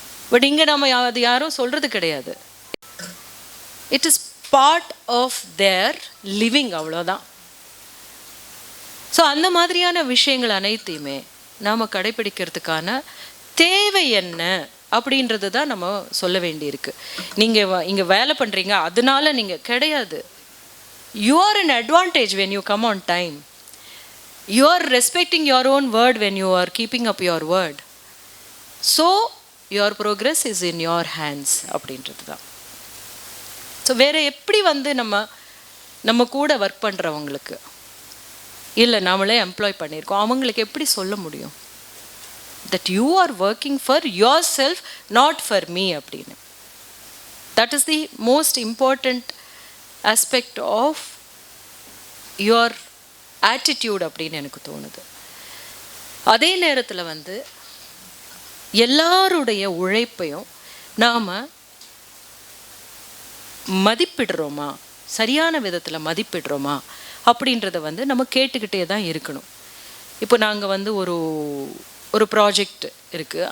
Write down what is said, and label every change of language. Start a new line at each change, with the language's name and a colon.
Tamil: But இங்கே நம்ம அது யாரும் சொல்கிறது கிடையாது.
English: it is part of their living,
Tamil: அவ்வளோதான். ஸோ அந்த மாதிரியான விஷயங்கள் அனைத்தையுமே நாம் கடைப்பிடிக்கிறதுக்கான தேவை என்ன அப்படின்றது தான் நம்ம சொல்ல வேண்டியிருக்கு. நீங்கள் இங்கே வேலை பண்ணுறீங்க அதனால நீங்கள் கிடையாது.
English: You are an advantage when you come on time. You are respecting your own word when you are keeping up your word. So your progress is in your hands
Tamil: அப்படின்றது தான். ஸோ வேறு எப்படி வந்து நம்ம கூட ஒர்க் பண்ணுறவங்களுக்கு இல்லை நம்மளே எம்ப்ளாய் பண்ணியிருக்கோம் அவங்களுக்கு எப்படி சொல்ல முடியும்
English: that you are working for yourself, not for me
Tamil: அப்படின்னு?
English: That is the most important aspect of your attitude
Tamil: அப்படின்னு எனக்கு தோணுது. அதே நேரத்தில் வந்து எல்லாருடைய உழைப்பையும் நாம் மதிப்பிடுறோமா, சரியான விதத்தில் மதிப்பிடுறோமா அப்படின்றத வந்து நம்ம கேட்டுக்கிட்டே தான் இருக்கணும். இப்போ நாங்கள் வந்து ஒரு ப்ராஜெக்ட் இருக்குது.